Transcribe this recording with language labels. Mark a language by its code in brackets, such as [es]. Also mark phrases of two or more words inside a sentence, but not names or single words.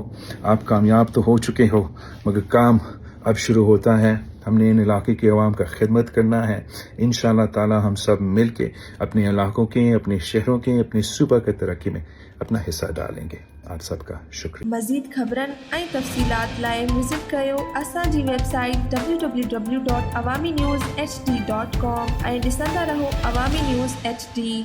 [ur] آپ کامیاب تو ہو چکے ہو مگر کام اب شروع ہوتا ہے. ہم نے ان علاقے کے عوام کا خدمت کرنا ہے. انشاءاللہ تعالی ہم سب مل کے اپنے علاقوں کے، اپنے شہروں کے، اپنے صوبہ کی ترقی میں اپنا حصہ ڈالیں گے. آپ سب کا شکریہ. [sd] مزید خبرن ऐं तफ़सीलात लाइ विज़िट कयो असांजी वेबसाइट www.awamiNewsHD.com ऐं ॾिसंदा रहो अवामी न्यूज़ HD.